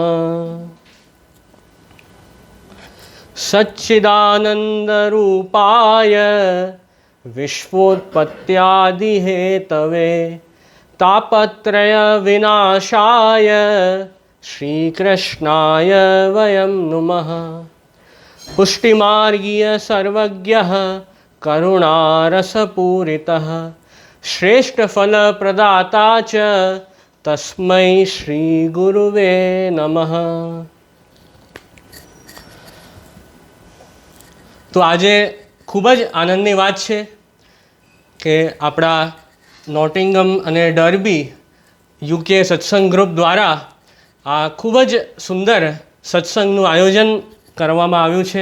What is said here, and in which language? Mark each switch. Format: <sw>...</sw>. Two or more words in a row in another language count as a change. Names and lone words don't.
<sa>सच्चिदानन्दरूपाय विश्वोत्पत्त्यादिहेतवे तापत्रयविनाशाय श्रीकृष्णाय वयं नुमः। पुष्टिमार्गीय सर्वज्ञः करुणारसपूरितः श्रेष्ठफलप्रदाता च तस्मै श्रीगुरुवे नमः।</sa> <gu>તો આજે ખૂબ જ આનંદની વાત છે કે આપણા નોટિંગમ અને ડર્બી યુકે સત્સંગ ગ્રુપ દ્વારા આ ખૂબ જ સુંદર સત્સંગનું આયોજન કરવામાં આવ્યું છે.</gu>